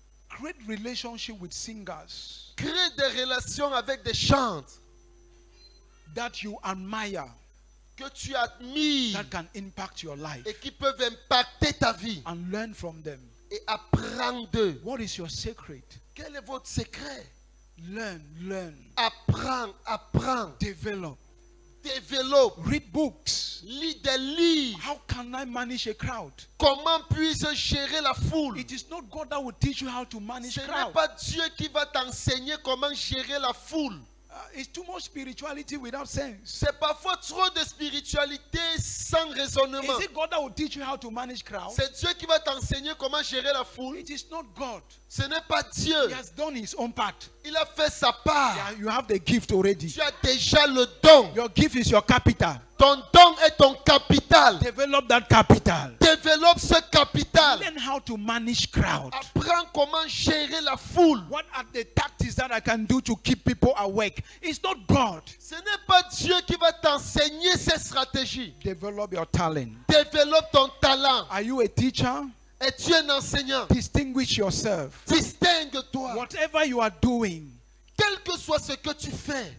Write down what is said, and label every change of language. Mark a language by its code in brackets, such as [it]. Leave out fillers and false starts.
[en] create relationship with singers [fr] crée des relations avec des chantres [en] that you admire, [fr] que tu admires [en] that can impact your life, [fr] et qui peuvent impacter ta vie [en] and learn from them. [fr] et apprendre d'eux. [en] What is your secret? [fr] Quel est votre secret? [en] Learn, [fr] Apprends, [en] develop, [fr] développe, [en] read books. [fr] lis des livres. [en] How can I manage a crowd? [fr] Comment puis-je gérer la foule? [en] It is not God that will teach you how to manage [fr] Ce n'est [en] crowd. [fr] pas Dieu qui va t'enseigner comment gérer la foule. [en] It's too much spirituality without sense. [fr] C'est parfois trop de spiritualité sans raisonnement. [en] Is it God that will teach you how to manage crowd? [fr] C'est Dieu qui va t'enseigner comment gérer la foule. [en] It is not God. [fr] Ce n'est pas Dieu. [en] He has done his own part. [fr] Il a fait sa part. [en] Yeah, you have the gift already. [fr] Tu as déjà le don. [en] Your gift is your capital. [fr] Ton don est ton capital. [en] Develop that capital. [fr] Développe ce capital. [en] Learn how to manage crowd. [fr] Apprends comment gérer la foule. [en] What are the tactics that I can do to keep people awake? It's not God. [fr] Ce n'est pas Dieu qui va t'enseigner ces stratégies. [en] Develop your talent. [fr] Développe ton talent. [en] Are you a teacher? [fr] Es-tu un enseignant? [en] Distinguish yourself. [fr] Distingue-toi. [en] Whatever you are doing, [fr] Quel que soit ce que tu fais,